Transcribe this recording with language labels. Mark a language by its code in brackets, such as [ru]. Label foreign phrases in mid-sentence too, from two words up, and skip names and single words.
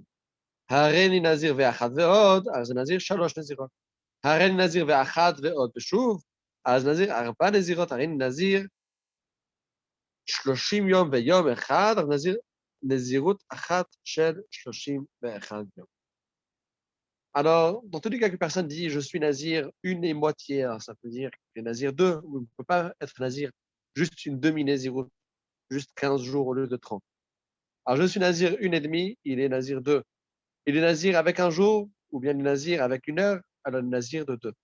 [he] הרי אני נזיר ואחת ועוד, הרי זה נזיר 3 נזירות. הרי אני נזיר ואחת ועוד ושוב, אז נזיר 4 נזירות, הרי אני נזיר 30 יום ויום אחד, הרי נזיר נזירות אחת של 31 יום. [fr] Alors, dans tous les cas que personne dit je suis nazir une et moitié, alors ça peut dire qu'il est nazir 2, ou il ne peut pas être nazir juste une demi-naziroute, juste 15 jours au lieu de 30. Alors, je suis nazir une et demie, il est nazir 2. Il est nazir avec un jour, ou bien il est nazir avec une heure, alors il est nazir de 2.